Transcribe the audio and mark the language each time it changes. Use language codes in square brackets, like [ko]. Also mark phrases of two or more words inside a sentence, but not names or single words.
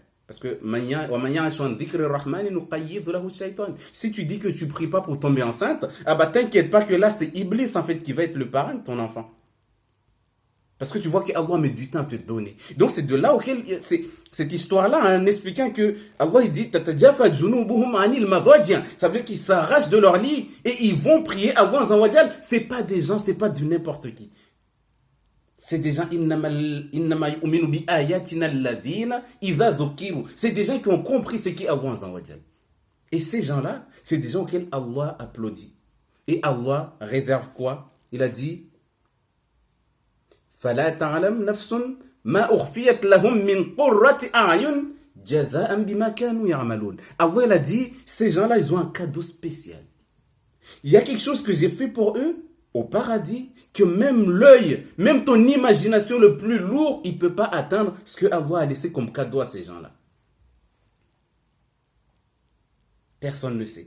[fr] Parce que si tu dis que tu pries pas pour tomber enceinte, ah bah t'inquiète pas que là c'est Iblis en fait qui va être le parrain de ton enfant. Parce que tu vois qu'Allah met du temps à te donner. Donc c'est de là auquel c'est cette histoire-là en expliquant que Allah il dit [ar] تتجافى جنوبهم عن المضاجع. [fr] Ça veut dire qu'ils s'arrachent de leur lit et ils vont prier Allah [ar] عز وجل. [fr] C'est pas des gens, c'est pas de n'importe qui. C'est des gens c'est des gens qui ont compris ce qu'est Allah [ar] عز وجل. [fr] Et ces gens-là, c'est des gens auxquels Allah applaudit. Et Allah réserve quoi? Il a dit [ar] فلا تعلم نفس ما أخفيت لهم من قرة أعين جزاء بما كانوا يعملون. [fr] Allah il a dit, ces gens-là, ils ont un cadeau spécial. Il y a quelque chose que j'ai fait pour eux au paradis que même l'œil, même ton imagination le plus lourd, il ne peut pas atteindre ce que Allah a laissé comme cadeau à ces gens-là. Personne ne le sait.